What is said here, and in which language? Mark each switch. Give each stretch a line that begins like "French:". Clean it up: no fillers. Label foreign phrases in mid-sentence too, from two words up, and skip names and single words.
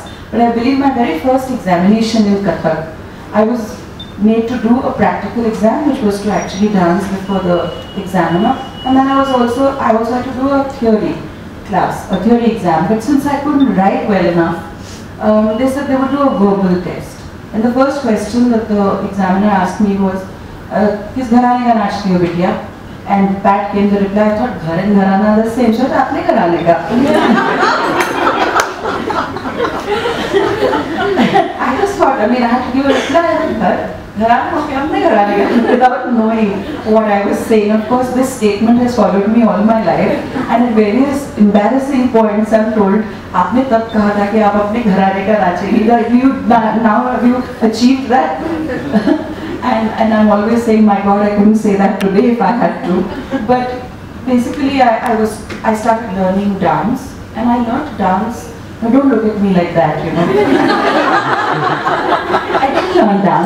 English: But I believe my very first examination in Kathak, I was made to do a practical exam, which was to actually dance before the examiner. And then I also had to do a theory class, a theory exam. But since I couldn't write well enough, they said they would do a verbal test. And the first question that the examiner asked me was,
Hindi: "किस घराने का नाचती हो बिटिया?"
English: And back came the reply. I thought, "Ghar and gharana are the same, so
Hindi: आपने घराने का."
English: I just thought, I had to give a reply. Without knowing what I was saying. Of course, this statement has followed me all my life, and at various embarrassing points I'm told,
Hindi: "आपने तब कहा था कि आप अपने घराने का नाचेगी."
English: Now have you achieved that? and I'm always saying, my God, I couldn't say that today if I had to. But basically, I started learning dance, and I learned dance. Now don't look at me like that, I didn't learn dance.